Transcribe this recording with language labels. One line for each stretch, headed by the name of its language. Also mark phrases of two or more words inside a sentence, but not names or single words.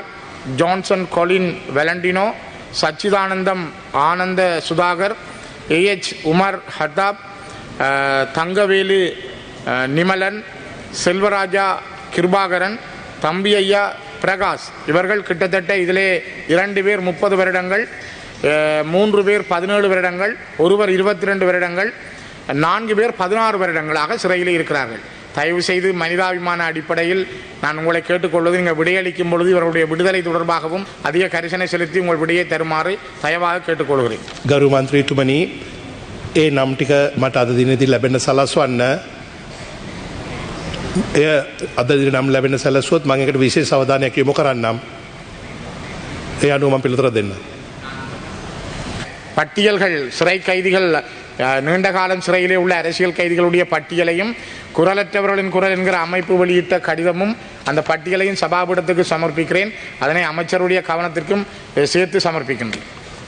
Tamil: ஜான்சன் கொலின் வெலண்டினோ, சச்சிதானந்தம் ஆனந்த சுதாகர், ஏஎச் உமர் ஹத்தாப், தங்கவேலு நிமலன், செல்வராஜா கிருபாகரன், தம்பி ஐயா பிரகாஷ், இவர்கள் கிட்டத்தட்ட இதிலே 2 பேர் 30 வருடங்கள், 3 பேர் 17 வருடங்கள், ஒருவர் 22 வருடங்கள், 4 பேர் 16 வருடங்களாக சிறையில் இருக்கிறார்கள். தயவு செய்து மனிதாபிமான அடிப்படையில் நான் உங்களை கேட்டுக்கொள்வது, நீங்கள் விடையளிக்கும் பொழுது இவருடைய விடுதலை தொடர்பாகவும் அதிக கரிசனை செலுத்தி உங்கள் விடையை தருமாறு தயவாக கேட்டுக்கொள்கிறேன்.
Sinhala: ගරු මන්ත්‍රීතුමනි ඒ නම් ටික මට අද දිනේදී ලැබෙන්න සලස්වන්න. එය අද දින නම් ලැබෙන්න සැලසුවොත් මම ඒකට විශේෂ අවධානයක් යොමු කරන්නම්. ඒ අනුව මම පිළිතුර දෙන්න.
Tamil: பட்டியல்கள், சிறை கைதிகள், நீண்ட காலம் சிறையிலே உள்ள அரசியல் கைதிகளுடைய பட்டியலையும் குரலற்றவர்களின் குரல் என்கிற அமைப்பு வெளியிட்ட கடிதமும் அந்த பட்டியலையும் சபாபீடத்துக்கு சமர்ப்பிக்கிறேன். அதனை அமைச்சருடைய கவனத்திற்கும் சேர்த்து சமர்ப்பிக்கின்றேன்.